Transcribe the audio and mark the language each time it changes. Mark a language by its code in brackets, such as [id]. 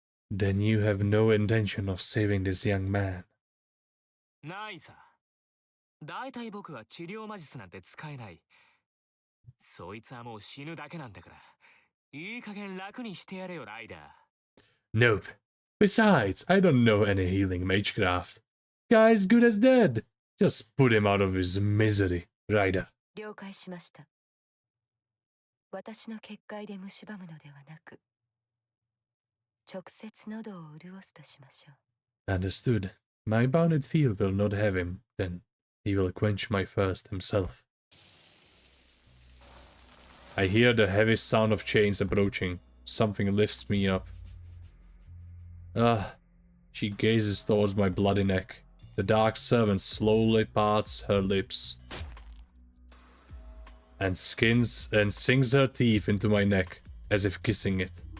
[en] Then you have no intention of saving this young man. [ja] ないさ。だいたい僕は治療魔術なんて使えない。そいつはもう死ぬだけなんだから。いい加減楽にしてやれよ、ライダー。 [en] Nope. Besides, I don't know any healing magecraft. Guy's good as dead. Just put him out of his misery, Rider. [ja] 了解しました。私の結界で蝕むのではなく、直接喉を潤すとしましょう。 [en] Understood. My bounded field will not have him, then. He will quench my thirst himself. I hear the heavy sound of chains approaching. Something lifts me up. She gazes towards my bloody neck. The dark servant slowly parts her lips and sinks her teeth into my neck, as if kissing it.